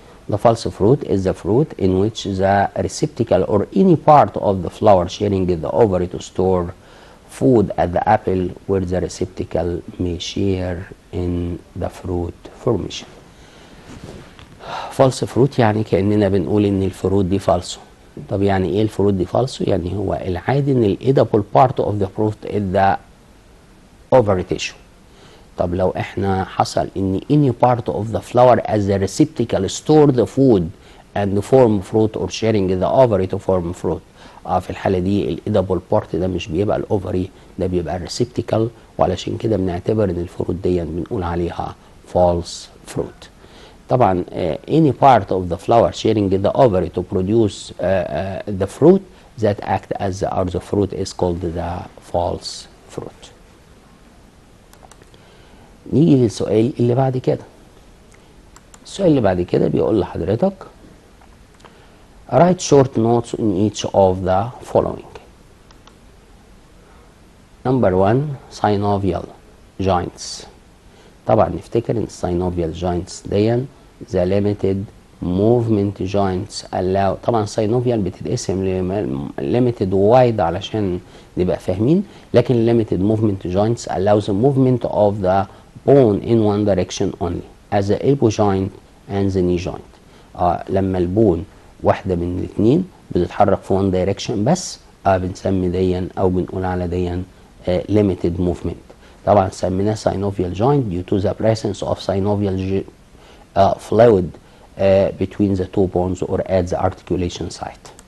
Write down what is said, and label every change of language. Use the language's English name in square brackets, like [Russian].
[English] The false fruit is the fruit in which the receptacle or any part of the flower sharing the ovary to store food at the apple where the receptacle may share in the fruit formation. [Arabic] false fruit يعني كأننا بنقول ان الفروت دي فالسو. طب يعني ايه الفروت دي فالسو؟ يعني هو العادي ان ال [English] edible part of the fruit is the ovary tissue. [Arabic] طب لو احنا حصل ان [English] any part of the flower as the receptacle store the food and form fruit or sharing the ovary to form fruit. [Arabic] في الحالة دي الedible part ده مش بيبقى الاوفري، ده بيبقى الريسبتيكال، وعلشان كده بنعتبر ان الفروت دي بنقول عليها [English] false fruit. طبعا any part of the flower sharing the ovary to produce the fruit that act as the fruit is called the false fruit. [Arabic] نيجي للسؤال اللي بعد كده. السؤال اللي بعد كده بيقول لحضرتك [English] write short notes in each of the following. Number 1 synovial joints. [Arabic] طبعا نفتكر ان [English] synovial joints دي the limited movement joints allow. طبعا synovial بتتقسم limited wide [Arabic] علشان نبقى فاهمين، [English] لكن limited movement joints allows the movement of the bone in one direction only as the elbow joint and the knee joint. [Arabic] لما البون واحدة من الاثنين بتتحرك في [English] one direction [Arabic] بس بنسمي ديا او بنقول على ديا limited movement. طبعا سميناه [English] synovial joint due to the presence of synovial fluid between the two bones or at the articulation site.